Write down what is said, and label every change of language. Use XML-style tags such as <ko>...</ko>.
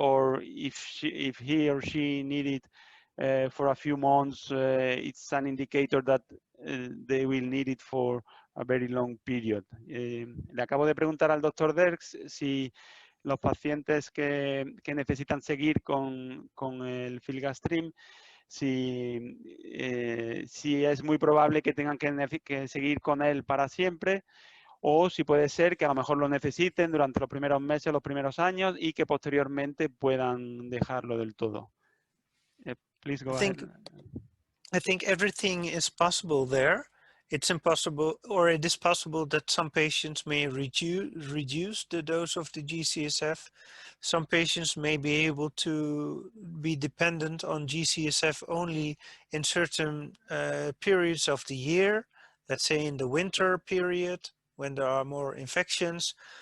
<en>Or if he or she need it for a few months, it's an indicator that they will need it for a very long period.</en> <es>Le acabo de preguntar al doctor Derks si los pacientes que necesitan seguir con el filgrastim, si es muy probable que tengan que seguir con él para siempre, o si puede ser que a lo mejor lo necesiten durante los primeros meses, los primeros años, y que posteriormente puedan dejarlo del todo.</es> <en>Please go ahead. I think everything is possible there. It's impossible, or it is possible that some patients may reduce the dose of the G-CSF. Some patients may be able to be dependent on G-CSF only in certain periods of the year, let's say in the winter period when there are more infections.</en>